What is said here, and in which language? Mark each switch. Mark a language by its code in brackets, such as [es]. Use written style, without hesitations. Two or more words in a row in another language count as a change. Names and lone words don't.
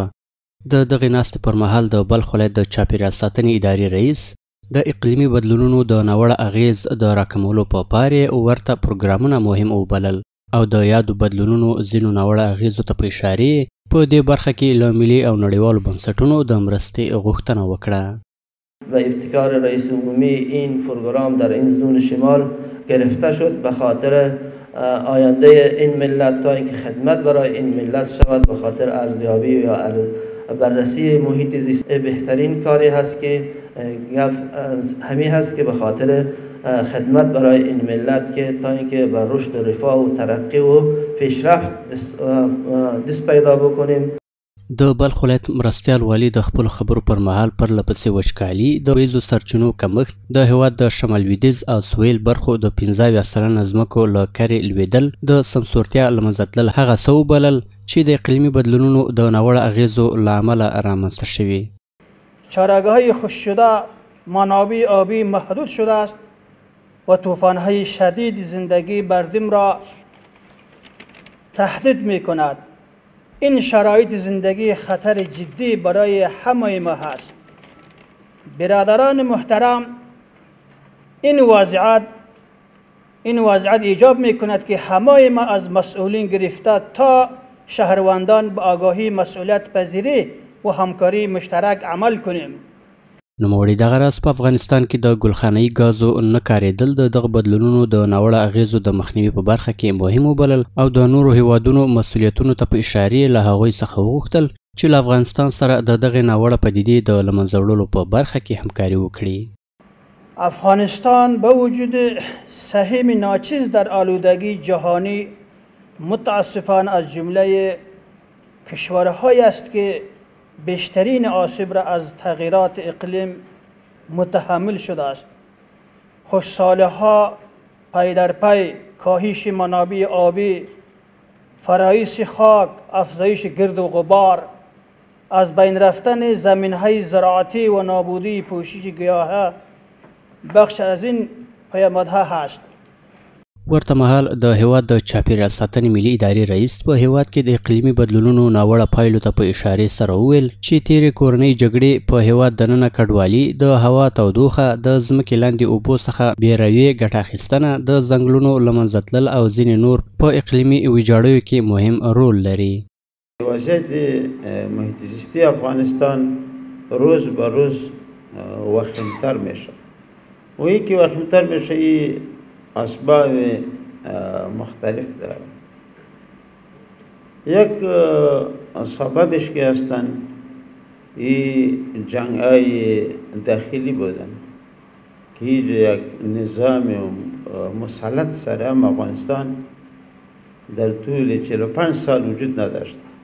[ps] د دغې ناستې پر مهال د بلخ ولایت د چاپیریال ساتنې ادارې رئیس د اقلیمي بدلونونو د ناوړه اغیز د راکمولو په پاره ورته پروګرامونه مهم وبلل او د یادو بدلونونو ځینو ناوړه اغیزو ته په اشارې په دې برخه کې له ملي او نړیوالو بنسټونو د مرستې غوښتنه وکړه. [fa] و ابتکار رئیس عمومی این پروگرام در این زون شمال گرفته شد به خاطر آینده این ملت تا اینکه خدمت برای این ملت شود، به خاطر ارزیابی یا بررسی محیط زیست. بهترین کاری هست که همین هست که به خاطر خدمت برای این ملت که تا اینکه به رشد و رفاه و ترقی و پیشرفت دست پیدا بکنیم. [ps] د بلخ ولایت مرستیال والی د خپلو خبرو پر مهال پرله پسې وچکالي، د وریځو سرچینو کمښت، د هېواد د شمال لویدیځ او سویل برخو د 15% ځمکو له کرې لوېدل، د سمسورتیا له منځه تلل هغه څه وبلل چې د اقلیمي بدلونونو د ناوړه اغیزو له امله رامنځته شوي. [fa] چراگاه‌های خشک شده، منابع آبی محدود شده است و طوفان‌های شدید زندگی مردم را تهدید می‌کند. این شرایط زندگی خطر جدی برای همه ما هست. برادران محترم، این وضعیت ایجاب می‌کند که همه ما از مسئولین گرفته تا شهروندان به آگاهی، مسئولیت پذیری و همکاری مشترک عمل کنیم. [ps] نوموړي دغه راز په افغانستان کې د ګلخانه‌ایي ګازو نه کارېدل د دغه بدلونونو د ناوړه اغیزو د مخنیوي په برخه کې مهم وبلل او د نورو هیوادونو مسؤلیتونو ته په اشارې له هغوی څخه وغوښتل چې له افغانستان سره د دغې ناوړه پدیدې د له منځه وړلو په برخه کې همکاري وکړي. [fa] افغانستان با وجود سهم ناچیز در آلودگی جهانی متاسفانه از جمله کشورهایی است که بیشترین آسیب را از تغییرات اقلیم متحمل شده است. خشکسالی‌ها پی در پی، کاهش منابع آبی، فرایش خاک، افزایش گرد و غبار، از بین رفتن زمین‌های زراعتی و نابودی پوشش گیاهی بخش از این پیامدها هست. [ps] ورته مهال د هېواد د چاپیریال ساتنې ملي ادارې رئیس په هېواد کې د اقلیمي بدلونونو ناوړه پایلو ته په اشارې سره وویل چې تیرې کورنۍ جګړې په هېواد دننه کډوالي، د هوا تودوخه، د ځمکې لاندې اوبو څخه بېرویې ګټه اخیستنه، د ځنګلونو له منځه تلل او ځینې نور په اقلیمي ویجاړیو کې مهم رول لري. [fa] وضعیت محیط زیستی افغانستان روز به روز وخیمتر میشه و یکی وخیمتر میشه اسباب مختلف داره. یک سببش که هستن این جنگ‌های داخلی بودن که یک نظام مسلط سر افغانستان در طول 45 سال وجود نداشت.